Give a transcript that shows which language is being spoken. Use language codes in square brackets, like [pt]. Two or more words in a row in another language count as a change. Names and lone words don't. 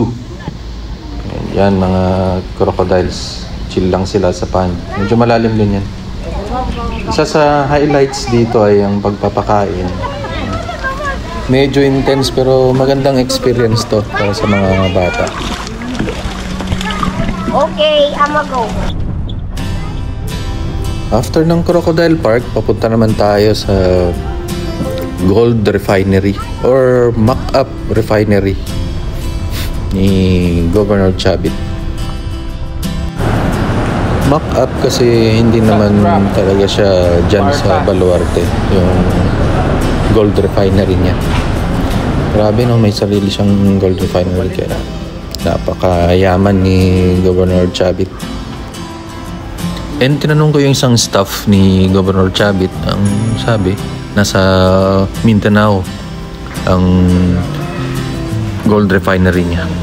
[tl] Yan, mga crocodiles. Chill lang sila sa pond. Medyo malalim din yan. Isa sa highlights dito ay ang pagpapakain. Medyo intense pero magandang experience to para sa mga bata. [en] Okay, I'ma go. [tl] After ng Crocodile Park, papunta naman tayo sa Gold Refinery or Mock-up Refinery ni Governor Chavit. Mock-up kasi hindi naman talaga siya dyan sa Baluarte, yung Gold Refinery niya. Grabe no, may sarili siyang Gold Refinery kaya napakayaman ni Governor Chavit. And tinanong ko yung isang staff ni Governor Chavit, ang sabi, nasa Mindanao ang gold refinery niya.